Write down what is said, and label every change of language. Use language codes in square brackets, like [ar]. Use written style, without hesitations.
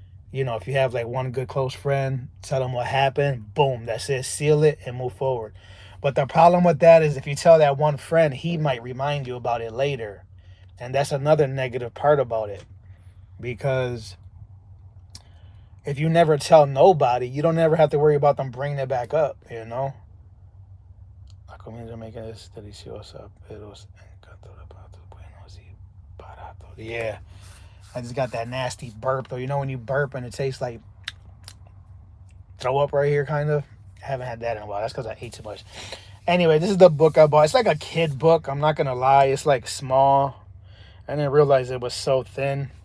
[en] You know, if you have like one good close friend, tell them what happened, boom, that's it, seal it and move forward. But the problem with that is if you tell that one friend, he might remind you about it later. And that's another negative part about it. Because if you never tell nobody, you don't ever have to worry about them bringing it back up, you know? [es] La comida jamaica es deliciosa, pero es buenos y barato. [en] Yeah, I just got that nasty burp though. You know when you burp and it tastes like throw up right here, kind of? I haven't had that in a while. That's because I ate too much. Anyway, this is the book I bought. It's like a kid book. I'm not going to lie. It's like small. I didn't realize it was so thin.